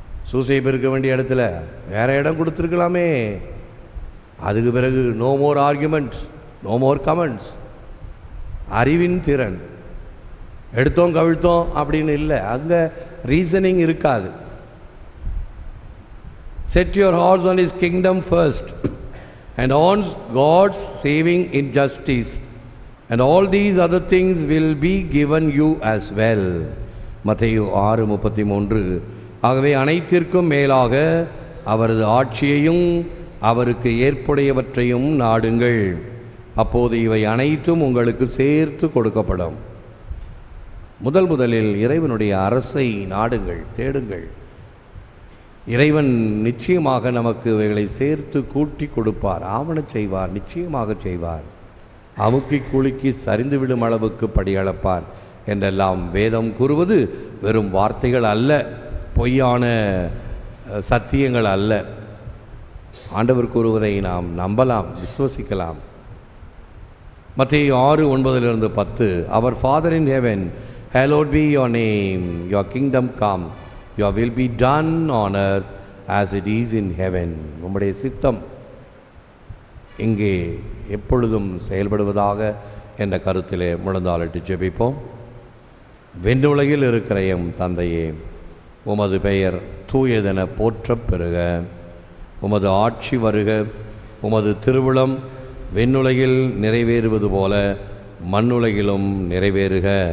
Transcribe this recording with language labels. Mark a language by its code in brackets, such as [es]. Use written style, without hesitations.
[ta] சூசையப்ப இருக்க வேண்டிய இடத்துல வேற இடம் கொடுத்துருக்கலாமே. அதுக்கு பிறகு [en] No more arguments, no more comments. [ta] அறிவின் திறன். எடுத்தோம் கவிழ்த்தோம் அப்படின்னு இல்லை, அங்கே ரீசனிங் இருக்காது. [en] Set your hearts on His kingdom first and on God's saving injustice, and all these other things will be given you as well. [ta] மத்தேயு 6:33. ஆகவே அனைத்திற்கும் மேலாக அவரது ஆட்சியையும் அவருக்கு ஏற்புடையவற்றையும் நாடுங்கள், அப்போது இவை அனைத்தும் உங்களுக்கு சேர்த்து கொடுக்கப்படும். முதலில் இறைவனுடைய அரசை நாடுங்கள், தேடுங்கள். இறைவன் நிச்சயமாக நமக்கு இவைகளை சேர்த்து கூட்டி கொடுப்பார், ஆவணச் செய்வார், நிச்சயமாக செய்வார். அமுக்கி குலுக்கி சரிந்துவிடும் அளவுக்கு படியளப்பார் என்றெல்லாம் வேதம் கூறுவது வெறும் வார்த்தைகள் அல்ல, பொய்யான சத்தியங்கள் அல்ல. ஆண்டவர் கூறுவதை நாம் நம்பலாம், விசுவசிக்கலாம். மத்தேயு 6:9-10. [en] Our Father in heaven, hallowed be your name, your kingdom come, your will be done on earth as it is in heaven. [ta] உம்முடைய சித்தம் இங்கே எப்பொழுதும் செயல்படுவதாக என்ற கருத்திலே முழந்தாளிட்டு ஜெபிப்போம். விண்ணுலகில் இருக்கிற எம் தந்தையே, உமது பெயர் தூயதென போற்றப் பெறுக. உமது ஆட்சி வருக. உமது திருவுளம் விண்ணுலகில் நிறைவேறுவது போல மண்ணுலகிலும் நிறைவேறுக.